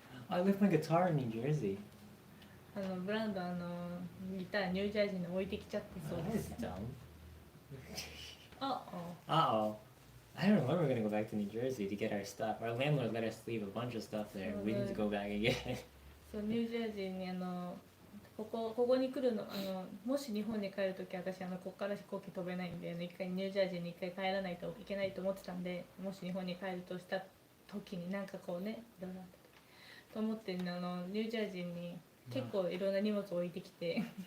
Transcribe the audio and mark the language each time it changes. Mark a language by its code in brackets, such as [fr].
[en] I left my guitar in New Jersey. [ja] ブランドギターニュージャージーに置いてきちゃってそう [en] That [ja] で [en] is [ja] す。 [en] dumb. Uh-oh. Uh-oh. I don't know when we're gonna go back to New Jersey to get our stuff. Our landlord let us leave a bunch of stuff there. We need to go back again. [ja] そうニュージャージーにここに来るのもし日本に帰るとき私ここから飛行機飛べないんで一回ニュージャージーに一回帰らないといけないと思ってたんでもし日本に帰るとした時になんかこうねいろいろあったと思ってニュージャージーに結構いろんな荷物を置いてきて